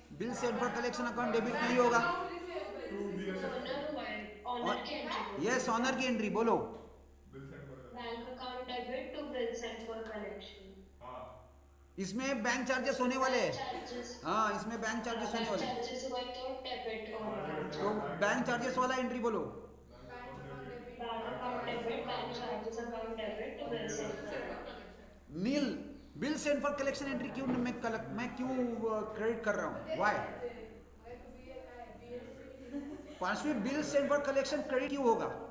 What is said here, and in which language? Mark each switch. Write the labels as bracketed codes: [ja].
[hi] Bill send for collection account debit नहीं होगा. Honor की entry. यस, ऑनर की एंट्री बोलो. [en] Bank account debit to bill sent for collection. [hi] इसमें bank charges होने वाले हैं. [en] Charges. [hi] हाँ, इसमें बैंक चार्जेस होने वाले हैं. Charges हुआ तो debit और तो बैंक चार्जेस वाला एंट्री बोलो. [en] bank account debit, bank charges account debit to bill sent for collection. [hi] Nil, bill send for collection entry क्यों मैं क्यों क्रेडिट कर रहा हूँ? [en] Why? [hi] पांचवी bill send for collection credit क्यों होगा?